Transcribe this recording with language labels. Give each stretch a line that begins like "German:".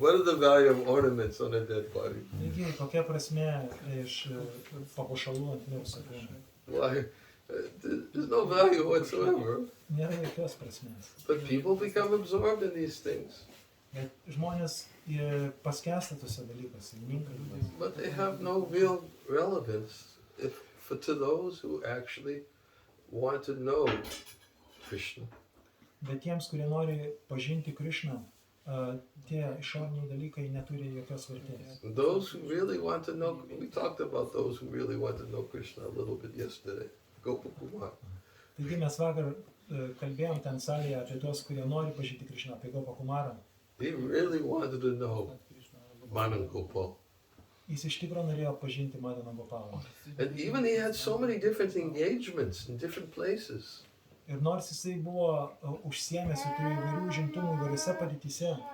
English: What is the value of ornaments on a dead body?
Lithuanian: Taigi, kokia prasmė iš papuošalų ant mirusio kūno?
English: Why? There's no value whatsoever.
Lithuanian: Nėra jokios prasmės.
English: But people become absorbed in these things.
Lithuanian: Bet žmonės paskęsta tuose dalykuose.
English: But they have no real relevance to those who actually want to know Krishna.
Lithuanian: Bet tiems, kurie nori pažinti Krishną, tie išoriniai dalykai neturi jokios vertės.
English: Those who really want to know, we talked about those who really want to know Krishna a little bit yesterday. Gopakumar.
Lithuanian: Taigi mes vakar kalbėjom ten salėje apie tuos, kurie nori pažinti Krishną, apie Gopakumarą.
English: He really wanted to know Manan Gopal.
Lithuanian: Jis iš tikro norėjo pažinti Madaną Gopalą.
English: And even he had so many different engagements in different places.
Lithuanian: Ir nors jisai buvo užsiėmęs ir turėjo įvairių užimtumų įvairiose padėtyse.